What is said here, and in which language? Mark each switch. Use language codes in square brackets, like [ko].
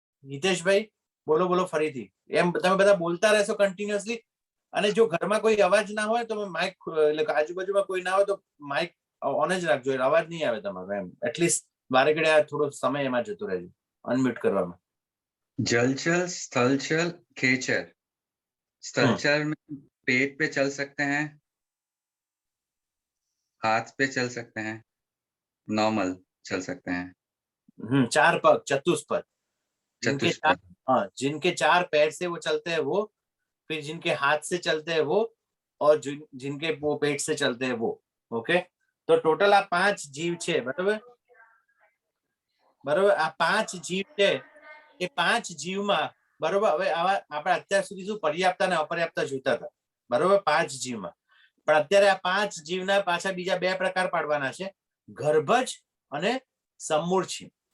[gu] હિતેશભાઈ બોલો ફરીથી. એમ તમે બધા બોલતા રહેશો કન્ટિન્યુઅસલી. અને જો ઘરમાં કોઈ અવાજ ના હોય તો માઇક, એટલે આજુબાજુમાં કોઈ ના હોય તો માઇક ઓન જ રાખજો, એટલે અવાજ નહીં આવે તમારો. એમ એટલીસ્ટ બારે ઘડે આ થોડો સમય એમાં જતો રહેજો અનમ્યુટ કરવામાં. [hi] जलचर, स्थलचर, खेचर. स्थलचर में पेट पे चल सकते हैं, हाथ पे चल सकते हैं, नॉर्मल चल सकते हैं. 4 पग, चतुष्पद. चतुष्पद. हाँ, जिनके 4 पैर से वो चलते हैं वो, फिर जिनके हाथ से चलते हैं वो, और जिनके वो पेट से चलते हैं वो. ओके, तो टोटल [gu] આ 5 જીવ છે, બરાબર. આ 5 જીવ છે. એ 5 જીવમાં, બરોબર. હવે આવા આપણે અત્યાર સુધી શું પર્યાપ્ત અને અપર્યાપ્ત જોતા હતા, બરોબર, 5 જીવમાં. પણ અત્યારે આ 5 જીવના પાછા બીજા 2 પ્રકાર પાડવાના છે, ગર્ભજ અને સમૂર્છિમ.